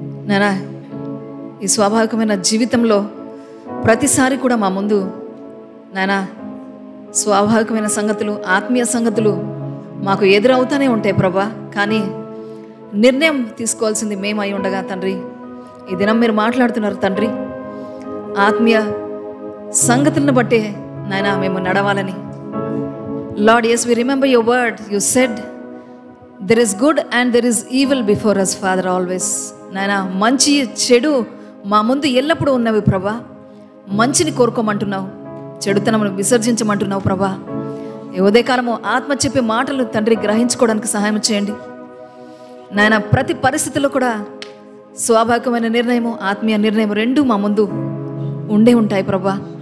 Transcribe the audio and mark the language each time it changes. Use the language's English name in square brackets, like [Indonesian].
[Telugu] నానా ఈ స్వాభావికమైన జీవితంలో ప్రతిసారి కూడా మా ముందు నానా స్వాభావికమైన సంగతులు, ఆత్మీయ సంగతులు మాకు ఎదురవుతూనే ఉంటాయి ప్రభా. కానీ నిర్ణయం తీసుకోవాల్సింది మేము అయి ఉండగా తండ్రి ఈ దినం మీరు మాట్లాడుతున్నారు తండ్రి. ఆత్మీయ సంగతులను బట్టే నాయనా మేము నడవాలని. [English] Lord, yes, we remember your word. You said there is good and there is evil before us, Father, always. [Telugu] నాయనా మంచి చెడు మా ముందు ఎల్లప్పుడూ ఉన్నవి ప్రభా. మంచిని కోరుకోమంటున్నావు, చెడుతనమును విసర్జించమంటున్నావు ప్రభా. ఈ ఉదయకాలము ఆత్మ చెప్పే మాటలు తండ్రి గ్రహించుకోవడానికి సహాయం చేయండి నాయన. ప్రతి పరిస్థితుల్లో కూడా స్వాభావికమైన నిర్ణయము, ఆత్మీయ నిర్ణయం రెండూ మా ముందు ఉండే ఉంటాయి ప్రభా.